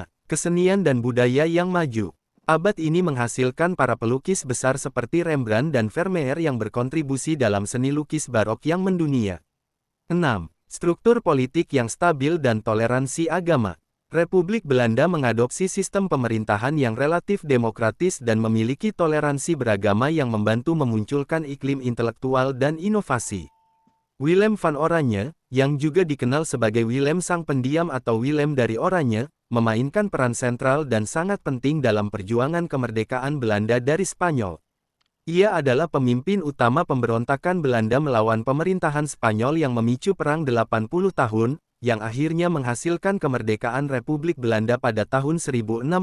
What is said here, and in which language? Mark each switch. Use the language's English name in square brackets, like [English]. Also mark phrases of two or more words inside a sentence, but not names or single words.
[Indonesian] Kesenian dan budaya yang maju. Abad ini menghasilkan para pelukis besar seperti Rembrandt dan Vermeer yang berkontribusi dalam seni lukis barok yang mendunia. 6. Struktur politik yang stabil dan toleransi agama. Republik Belanda mengadopsi sistem pemerintahan yang relatif demokratis dan memiliki toleransi beragama yang membantu memunculkan iklim intelektual dan inovasi. Willem van Oranje, yang juga dikenal sebagai Willem Sang Pendiam atau Willem dari Oranje, memainkan peran sentral dan sangat penting dalam perjuangan kemerdekaan Belanda dari Spanyol. Ia adalah pemimpin utama pemberontakan Belanda melawan pemerintahan Spanyol yang memicu perang 80 tahun, yang akhirnya menghasilkan kemerdekaan Republik Belanda pada tahun 1648.